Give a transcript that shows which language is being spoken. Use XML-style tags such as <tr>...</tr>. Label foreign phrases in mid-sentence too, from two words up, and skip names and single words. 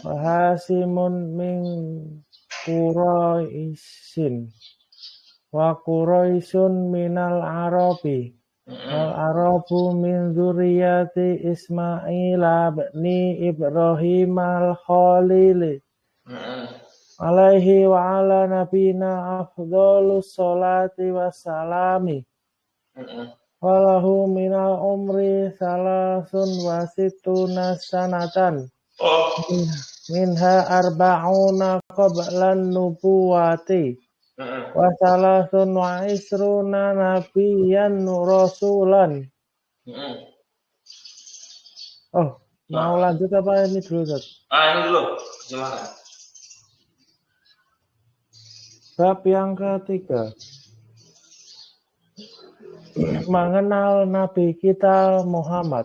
<ar>وهاشم من قريش وقريش من العرب وال mm, العرب من ذرية إسماعيل بن إبراهيم الخليل mm, عليه وعلى نبينا أفضل الصلاة والسلام mm, وله من العمر ثلاث وستون سنة oh, منها أربعون قبل النبوة mm, وثلاث وعشرون نبيا رسولا. mm.</ar> <id>Oh, mau Nah, lanjut apa ini dulu, Ustaz? ini dulu gimana? Bab yang ketiga, mengenal Nabi kita Muhammad.</id>